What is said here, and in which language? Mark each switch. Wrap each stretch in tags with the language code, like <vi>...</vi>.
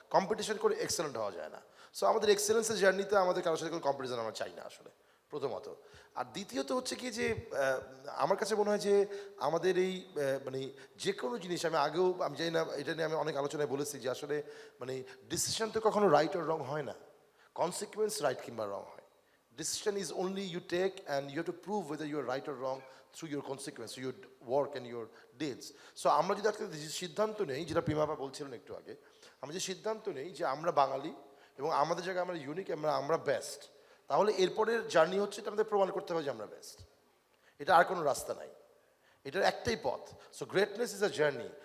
<bn>Competition করে excellent হওয়া যায় না. সো আমাদের এক্সেলেন্সের জার্নিতে আমাদের কারোর সাথে কোনো কম্পিটিশন আমরা চাই না আসলে, প্রথমত. আর দ্বিতীয়ত হচ্ছে কি, যে আমার কাছে মনে হয় যে আমাদের এই মানে যে কোনো জিনিস, আমি জানি না, এটা নিয়ে আমি অনেক আলোচনায় বলেছি যে আসলে মানে ডিসিশন তো কখনো রাইট আর রং হয় না, কনসিকুয়েন্স রাইট কিংবা রং হয়.</bn> <en>Decision is only you take, and you have to prove whether you are right or wrong through your consequence, through your work and your deeds.</en> <bn>So আমরা যদি আজকে সিদ্ধান্ত নেই, যেটা প্রিমা আপা বলছিলেন একটু আগে, আমরা যে সিদ্ধান্ত নেই যে আমরা বাঙালি এবং আমাদের জায়গায় আমরা ইউনিক, আমরা বেস্ট, তাহলে এরপরের জার্নি হচ্ছে এটা আমাদের প্রমাণ করতে হবে যে আমরা বেস্ট. এটা আর কোনো রাস্তা নাই, এটার একটাই পথ.</bn> <en>So greatness is a journey.</en>